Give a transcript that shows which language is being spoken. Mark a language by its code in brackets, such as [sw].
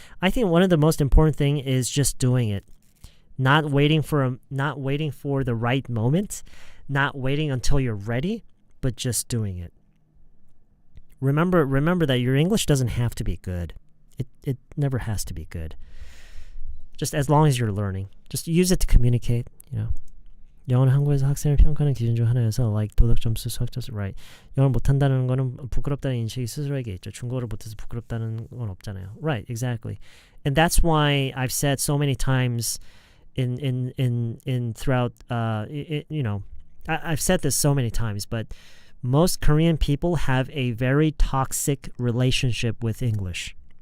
[en] I think one of the most important thing is just doing it. Not waiting for the right moment, not waiting until you're ready, but just doing it. Remember that your English doesn't have to be good. It never has to be good. Just as long as you're learning. Just use it to communicate, you know. [ko] 영어는 한국에서 학생을 평가하는 기준 중 하나여서 like 도덕 점수, 수학 점수, right. 영어를 못한다는 거는 부끄럽다는 인식이 스스로에게 있죠. 중국어를 못해서 부끄럽다는 건 없잖아요. [en] Right, exactly. And that's why I've said so many times in throughout you know, I've said this so many times, but most Korean people have a very toxic relationship with English.